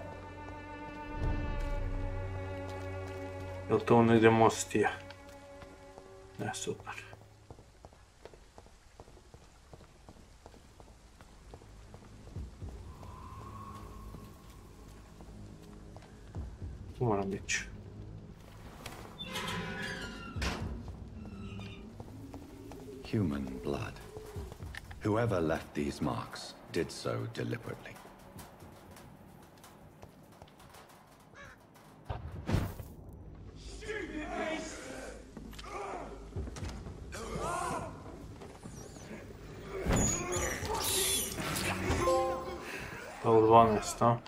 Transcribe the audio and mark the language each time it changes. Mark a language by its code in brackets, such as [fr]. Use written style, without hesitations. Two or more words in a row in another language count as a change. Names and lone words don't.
[bs] Jel to negdje most je? Ne, super. Moram ići. [en] Human blood. Whoever left these marks did so deliberately. [bs] Dole 12, a?